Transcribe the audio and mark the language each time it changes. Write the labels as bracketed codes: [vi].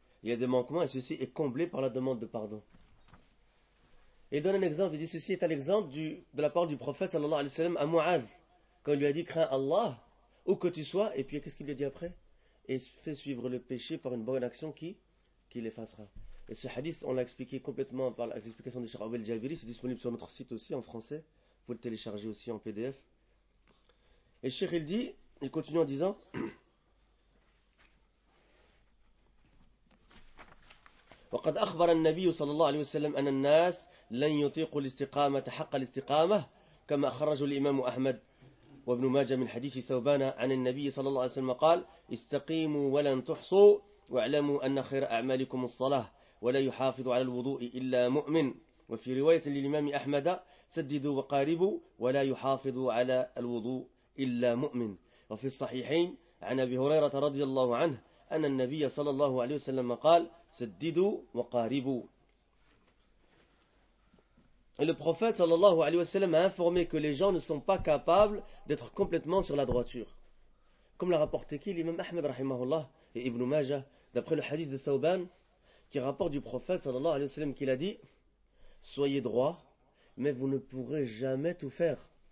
[fr] Il y a des manquements et ceci est comblé par la demande de pardon. Il donne un exemple, il dit: ceci est un exemple de la parole du prophète sallallahu alayhi wa sallam à Mu'adh, quand il lui a dit: crains Allah où que tu sois, et puis qu'est-ce qu'il lui a dit après? Et fais suivre le péché par une bonne action qui l'effacera. Et ce hadith, on l'a expliqué complètement par l'explication de Cheikh Abel Jabiri, c'est disponible sur notre site aussi en français, vous pouvez le télécharger aussi en PDF. Et Cheikh, il dit, il continue en disant: [ar] وقد أخبر النبي صلى الله عليه وسلم أن الناس لن يطيقوا الاستقامة حق الاستقامة كما خرج الإمام أحمد وابن ماجه من حديث ثوبان عن النبي صلى الله عليه وسلم قال: استقيموا ولن تحصوا واعلموا أن خير أعمالكم الصلاة ولا يحافظ على الوضوء إلا مؤمن. وفي رواية للإمام أحمد: سددوا وقاربوا ولا يحافظ على الوضوء إلا مؤمن. وفي الصحيحين عن أبي هريرة رضي الله عنه أن النبي صلى الله عليه وسلم قال: سددوا وقاربوا. [fr] Et le prophète sallallahu alayhi wa sallam a informé que les gens ne sont pas capables d'être complètement sur la droiture. Comme l'a rapporté qui? L'imam Ahmed rahimahullah et Ibn Majah, d'après le hadith de Thauban, qui rapporte du prophète sallallahu alayhi wa sallam qu'il a dit: soyez droit, mais vous ne pourrez jamais tout faire.